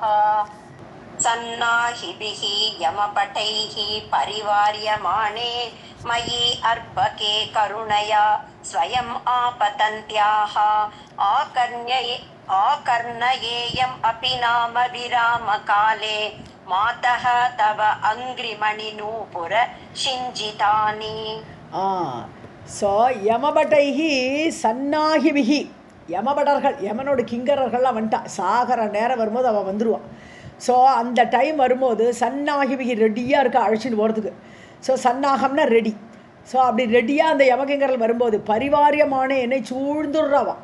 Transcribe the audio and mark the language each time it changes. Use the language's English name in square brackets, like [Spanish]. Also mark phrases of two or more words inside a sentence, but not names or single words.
[Sanskrit] सन्नाहिभिः यमपटैः परिवार्यमाणे मयि अर्भके करुणया स्वयम् आपतन्त्याः आकर्णयेयम् अपि नाम विरामकाले मातः तव अङ्घ्रिमणिनूपुर शिञ्जितानि. [Tamil] ஸோ [Sanskrit] यमपटैः सन्नाहिभिः, [Tamil] யமபடர்கள் யமனோட கிங்கரர்கள்லாம் வந்துட்டா. சாகர நேரம் வரும்போது அவள் வந்துடுவான். ஸோ அந்த டைம் வரும்போது சன்னாகிபிஹி ரெடியாக இருக்க அழைச்சின்னு போகிறதுக்கு. ஸோ சன்னாகம்னா ரெடி. ஸோ அப்படி ரெடியாக அந்த யமகிங்கர்கள் வரும்போது பரிவாரியமான என்னை சூழ்ந்துடுறாவான்.